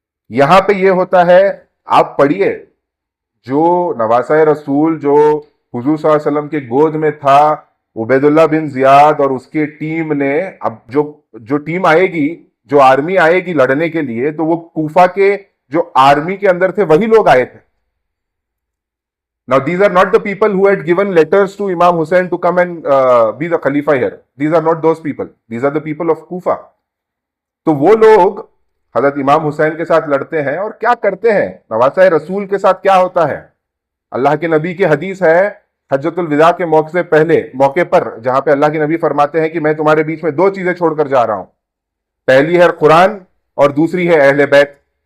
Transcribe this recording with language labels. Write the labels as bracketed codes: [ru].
[hi] यहां पे ये होता है, आप पढ़िए, जो नवासा रसूल जो हुजूर सल्लल्लाहु अलैहि वसल्लम के गोद में था, उबैदुल्लाह बिन जियाद और उसकी टीम ने, अब जो टीम आएगी, जो आर्मी आएगी लड़ने के लिए, तो वो कूफा के जो आर्मी के अंदर थे वही लोग आए थे। [en] Now these are not the people who had given letters to Imam Hussein to come and be the Khalifa here. These are not those people. These are the people of Kufa. [hi] तो वो लोग हजरत इमाम हुसैन के साथ लड़ते हैं और क्या करते हैं? नवासा रसूल के साथ क्या होता है? अल्लाह के नबी की हदीस है हज्जतुल विदा के मौके पर, जहां पे अल्लाह के नबी फरमाते हैं कि मैं तुम्हारे बीच में 2 चीजें छोड़कर जा रहा हूं, पहली है कुरान और दूसरी है अहले बैत।